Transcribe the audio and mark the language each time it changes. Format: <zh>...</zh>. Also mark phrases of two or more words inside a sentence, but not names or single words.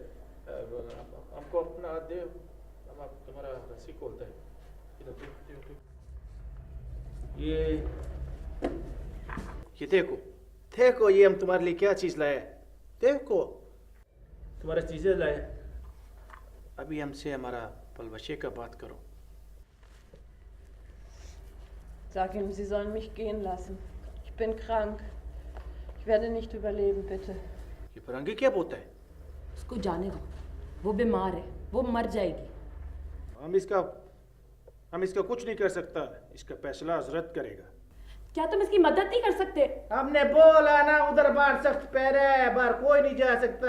<ur>ہم کو اپنا ہاتھ دے، ہم آپ تمہارا رسی کھولتے ہیں. یہ دیکھو دیکھو، یہ ہم تمہارے لیے کیا چیز لائے. دیکھو تمہاری چیزیں لائے۔ ابھی ہم سے ہمارا پلوشہ کا بات کرو.</ur> <de>Sag ihm, Sie sollen mich gehen lassen. Ich bin krank. Ich werde nicht überleben, bitte.</de> <ur>یہ فرنگی کیا بولتا ہے? اس کو جانے دو، وہ بیمار ہے، وہ مر جائے گی. ہم اس کا کچھ نہیں کر سکتا. اس کا فیصلہ حضرت کرے گا. کیا تم اس کی مدد نہیں کر سکتے? ہم نے بولا نا، ادھر باہر سخت پیر ہے، باہر کوئی نہیں جا سکتا.</ur>